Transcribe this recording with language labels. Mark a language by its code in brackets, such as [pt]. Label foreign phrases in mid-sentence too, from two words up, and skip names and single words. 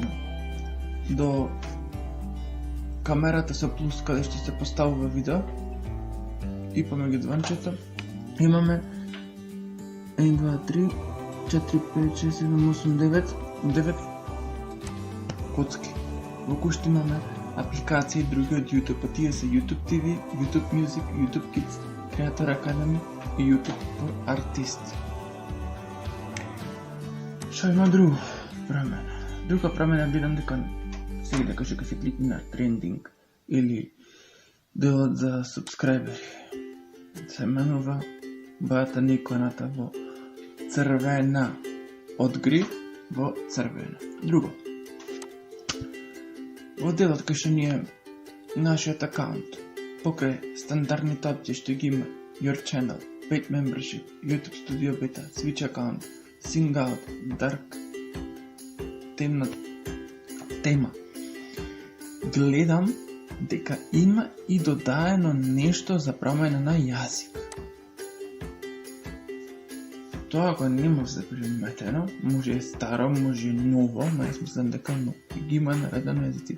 [mk] до камерата со плюс каде што се поставува видео и помеѓу звончето имаме 1, 2, 3, 4, 5, 6, 7, 8, 9 коцки. Во кои што имаме апликации други од YouTube, а тие се YouTube TV, YouTube Music, YouTube Kids, Creator Academy и YouTube for Artists. Шо има друго промена? Друга промена видам дека сега дека ќе се кликне на трендинг или делот за субскрайбери. Се менува бајата на иконата во црвена, од гриф во црвена. Друго, во делот кај што ни е нашиот акаунт, покрај стандардните опции што ги има [en] Your Channel, Paid Membership, YouTube Studio Beta, Switch Account, Sing Out, Dark, [mk] темна тема. Гледам дека има и додаено нешто за промена на јазик. Тоа го нема се приметено, може е старо, може е ново, но јас мислам дека ги има наредено јазиците.